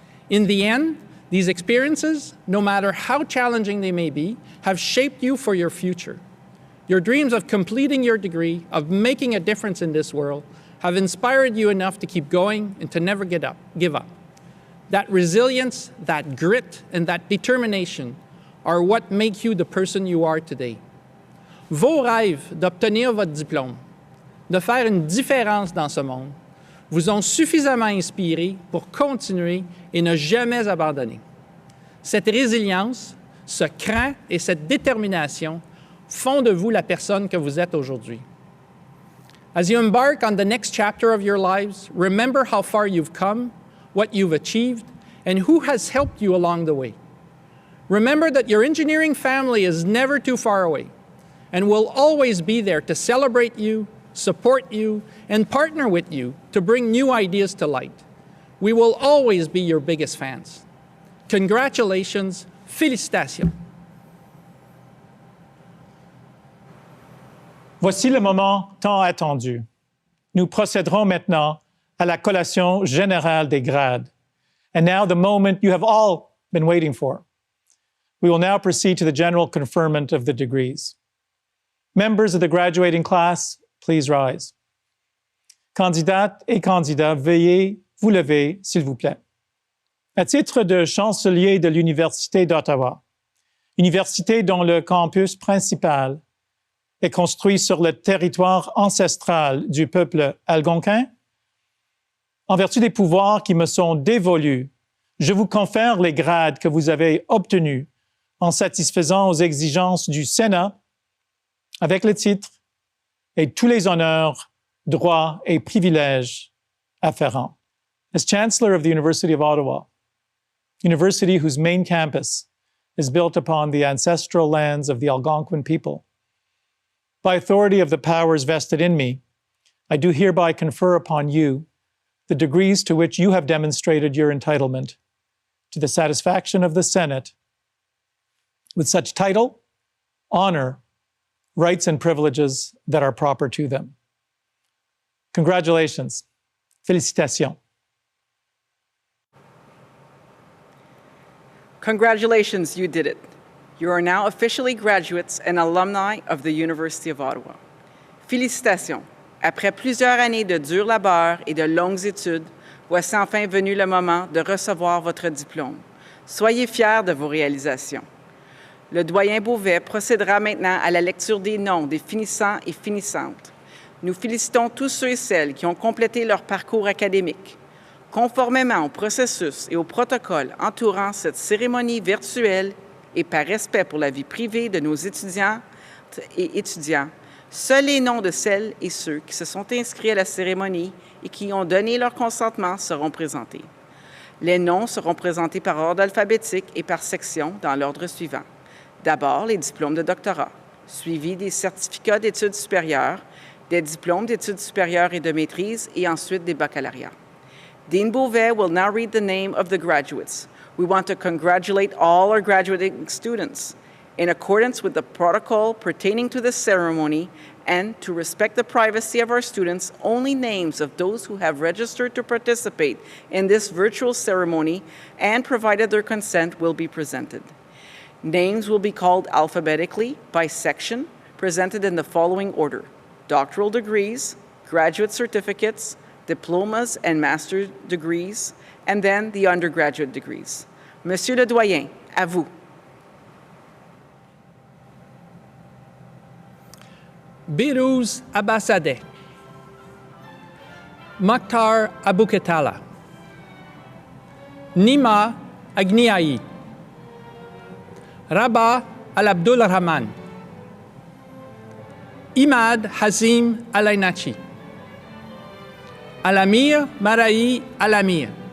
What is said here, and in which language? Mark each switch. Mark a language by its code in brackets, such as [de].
[en] In the end, these experiences, no matter how challenging they may be, have shaped you for your future. Your dreams of completing your degree, of making a difference in this world, have inspired you enough to keep going and to never give up. That resilience, that grit, and that determination are what make you the person you are today. [fr] Vos rêves d'obtenir votre diplôme, de faire une différence dans ce monde, vous ont suffisamment inspiré pour continuer et ne jamais abandonner. Cette résilience, ce cran et cette détermination font de vous la personne que vous êtes aujourd'hui. [en] As you embark on the next chapter of your lives, remember how far you've come, what you've achieved, and who has helped you along the way. Remember that your engineering family is never too far away and will always be there to celebrate you, support you, and partner with you to bring new ideas to light. We will always be your biggest fans. Congratulations, [fr] félicitations. Voici le moment tant attendu. Nous procéderons maintenant à la collation générale des grades. [en] And now the moment you have all been waiting for. We will now proceed to the general conferment of the degrees. Members of the graduating class, please rise. [fr] Candidates et candidats, veuillez vous lever, s'il vous plaît. À titre de chancelier de l'Université d'Ottawa, université dont le campus principal est construit sur le territoire ancestral du peuple algonquin, en vertu des pouvoirs qui me sont dévolus, je vous confère les grades que vous avez obtenus en satisfaisant aux exigences du Sénat avec le titre et tous les honneurs, droits et privilèges afférents. [en] As Chancellor of the University of Ottawa, university whose main campus is built upon the ancestral lands of the Algonquin people, by authority of the powers vested in me, I do hereby confer upon you the degrees to which you have demonstrated your entitlement to the satisfaction of the Senate with such title, honor, rights, and privileges that are proper to them. Congratulations. [fr] Félicitations. [en] Congratulations, you did it. You are now officially graduates and alumni of the University of Ottawa. [fr] Félicitations. Après plusieurs années de dur labeur et de longues études, voici enfin venu le moment de recevoir votre diplôme. Soyez fiers de vos réalisations. Le doyen Beauvais procédera maintenant à la lecture des noms des finissants et finissantes. Nous félicitons tous ceux et celles qui ont complété leur parcours académique. Conformément au processus et au protocole entourant cette cérémonie virtuelle et par respect pour la vie privée de nos étudiantes et étudiants, seuls les noms de celles et ceux qui se sont inscrits à la cérémonie et qui ont donné leur consentement seront présentés. Les noms seront présentés par ordre alphabétique et par section dans l'ordre suivant. D'abord, les diplômes de doctorat, suivis des certificats d'études supérieures, des diplômes d'études supérieures et de maîtrise, et ensuite des baccalauréats. [en] Dean Beauvais will now read the name of the graduates. We want to congratulate all our graduating students. In accordance with the protocol pertaining to this ceremony and to respect the privacy of our students, only names of those who have registered to participate in this virtual ceremony and provided their consent will be presented. Names will be called alphabetically by section, presented in the following order: doctoral degrees, graduate certificates, diplomas and master's degrees, and then the undergraduate degrees. [fr] Monsieur le Doyen, à vous. Birouz Abbasadeh, Mokhtar Abouketala, Nima Agniaï, Rabah Al-Abdul Rahman, Imad Hazim Alainachi, Alamir Maraï Alamir,